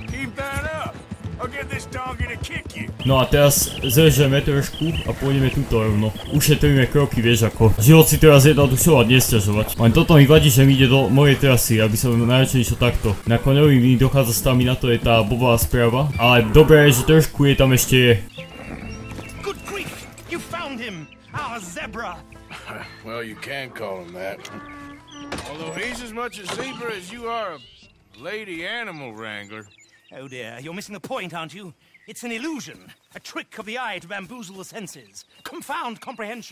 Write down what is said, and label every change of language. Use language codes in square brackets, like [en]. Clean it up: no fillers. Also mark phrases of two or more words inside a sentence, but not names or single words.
[sk] No a teraz zrežeme trošku a pôjdeme túto rovno. Ušetríme kroky, vieš ako. Život si teraz jednodušovať, nesťažovať. Len toto mi vadí, že mi ide do mojej trasy, aby som najradšej išiel takto. Na koňovi mi dochádza stamina, to je tá bobová správa. Ale dobré je, že trošku je tam ešte je. [en] Good grief, you found him, our zebra. Well, you can call him that. Although he's as much a zebra as you are a lady animal wrangler. Oh dear, you're missing the point, aren't you? It's an illusion, a trick of the eye to bamboozle the senses, confound comprehension.